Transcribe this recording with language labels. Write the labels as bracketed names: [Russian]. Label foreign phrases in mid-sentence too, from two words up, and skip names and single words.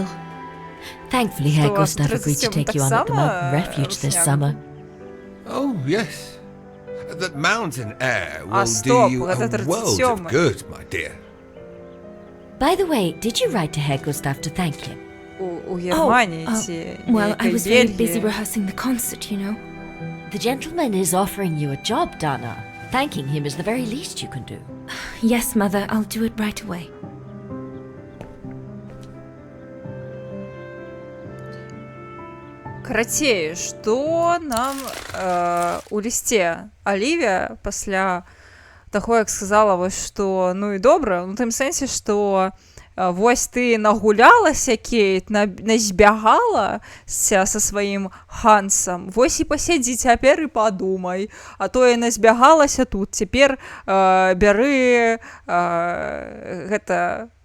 [English] Thankfully, Herr [Russian] Что, [English] Gustav agreed to take you on at the mountain [Russian] так [English] refuge this [Russian] само, [English] summer. Oh, yes. That mountain air will [Russian] стоп, [English] do you [Russian] вот [English] a [Russian] это [English] world [Russian] 37. [English] of good, my dear. By the way, did you write to Herr Gustav to thank him? [Russian] У Германии ці [English] Well, I [Belarusian] некай [English] was very busy [Belarusian] Бельгії. [English] rehearsing the concert, you know. The gentleman is offering you a job, Dana. Thanking him is the very least you can do. Yes, Mother, I'll do it right away. [Belarusian] Карацей, што нам у лісце Алівія пасля таго, як сказала, вось што ну і добра, ну тым сэнсе, што вось ты нагулялася, Кейт, назбягалася са сваім Хансам, вось і пасядзі цяпер і падумай, а то я назбягалася тут, цяпер бяры гэта...